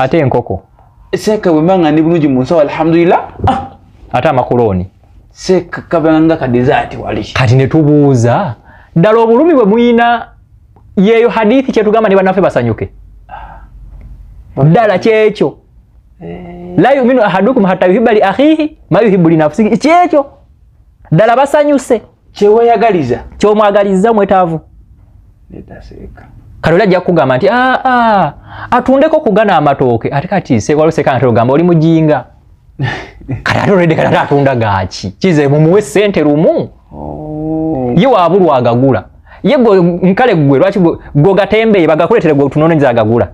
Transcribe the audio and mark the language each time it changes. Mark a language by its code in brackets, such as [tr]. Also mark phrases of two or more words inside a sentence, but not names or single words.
[lg] ate enkoko seeka bwemanga ndi bulungi mu nsawo alhamdulillah ate amakoloni seeka kabanga ka dessert wali kati ne tubuuza ddala obulumi bwe muyina yeeyo hadithi kyetugamba ne bannaffe basanyuke ddala kyekyo [ar] لا يؤمن أحدكم حتى يحب لأخيه ما يحب لنفسه [lg] kyekyo ddala basanyuse kyewayagaliza kyomwagaliza mwetaavu netaseeka kalola ajja kugamba nti atundeko kugana amatooke ate kati sekwaloseka nti ogamba oli mujinga kati ate olwedde kati ate atunda gaaki kize mumuwe ssente lumu ye waabulwa agagula ye nkale gwe lwaki gogatembeye bagakuletere gwe tunoonyeza agagula